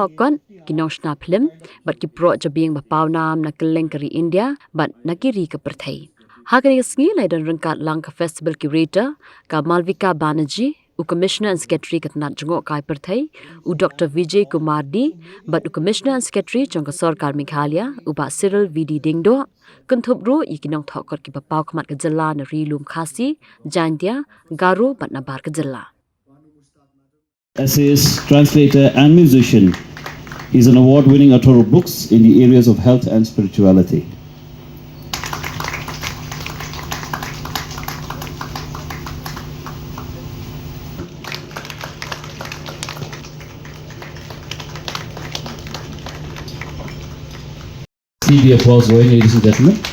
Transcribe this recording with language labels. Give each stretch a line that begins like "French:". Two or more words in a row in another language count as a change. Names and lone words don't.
Khasi: kon Nongshna Phlim bat ki Proh Jabieng ba pau nam na kelengkari India bat nakiri ka perthai hakani sngi laidan rangkat lang ka
English: festival curator
Khasi: ka Malvika Banerjee u
English: commissioner and secretary
Khasi: katnat jungo kai perthai u Dr Vijay Kumar D bat u
English: commissioner and secretary
Khasi: jongka sarkar Meghalaya u ba Cyril VD Dingdo Kanthubro Nongthoh kot ki pau khmat ka jalla na rilum khasi jantia garo bat na bar ka jalla
English: essayist, translator and musician. He's an award-winning author of books in the areas of health and spirituality. See the applause going, ladies and gentlemen.